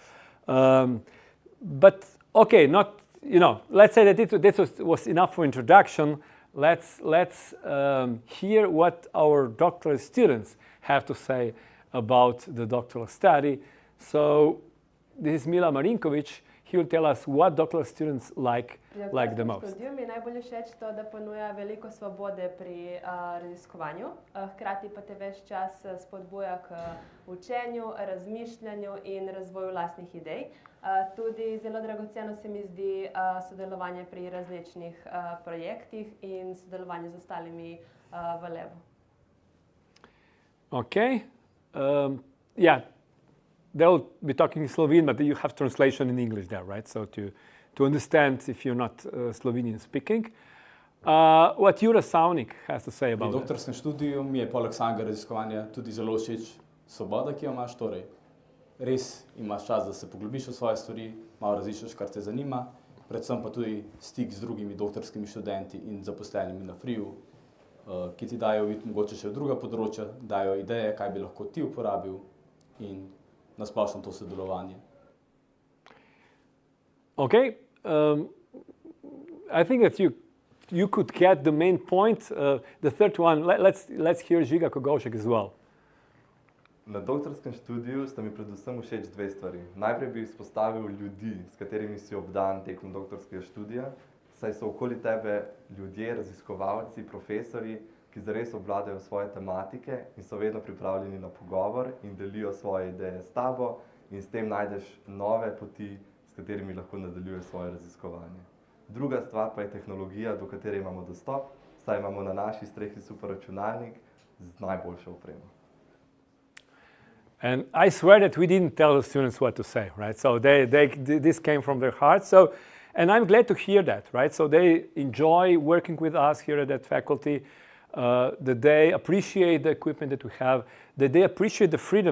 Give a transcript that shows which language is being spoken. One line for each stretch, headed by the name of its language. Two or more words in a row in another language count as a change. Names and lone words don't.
English: But okay, let's say that this was enough for introduction. Let's hear what our doctoral students have to say about the doctoral study. So this is Mila Marinković. He will tell us what doctoral students like the most.
Slovenian: Mi je najbolj všeč to, da ponuja veliko svobode pri raziskovanju, hkrati pa te ves čas spodbuja k učenju, razmišljanju in razvoju lastnih idej. Tudi zelo dragoceno se mi zdi sodelovanje pri različnih projektih in sodelovanje z ostalimi v Levu.
English: Okay. Yeah. They'll be talking Slovene, but you have translation in English there, right? So to understand if you're not Slovenian speaking. What Jura Savnik has to say about it?
Slovenian: Pri doktorskem študiju mi je poleg samega raziskovanja tudi zelo všeč svoboda, ki jo imaš, torej res imaš čas, da se poglobiš v svoje stvari, malo raziščeš, kar te zanima, predvsem pa tudi stik z drugimi doktorskimi študenti in zaposlenimi na FRIU, ki ti dajo vid mogoče še v druga področja, dajo ideje, kaj bi lahko ti uporabil in nasplošno to sodelovanje.
English: Okay, I think that you could get the main point. The third one, let's hear Žiga Kogovšek as well.
Slovenian: Na doktorskem študiju sta mi predvsem všeč 2 stvari. Najprej bi izpostavil ljudi, s katerimi si obdan tekom doktorskega študija, saj so okoli tebe ljudje, raziskovalci, profesorji, ki zares obvladajo svoje tematike in so vedno pripravljeni na pogovor in delijo svoje ideje s tabo in s tem najdeš nove poti, s katerimi lahko nadaljuješ svoje raziskovanje. Druga stvar pa je tehnologija, do katere imamo dostop, saj imamo na naši strehi superračunalnik z najboljšo opremo.
English: And I swear that we didn't tell the students what to say, right? So this came from their heart. So, and I'm glad to hear that, right? So they enjoy working with us here at that faculty, that they appreciate the equipment that we have, that they appreciate the freedom.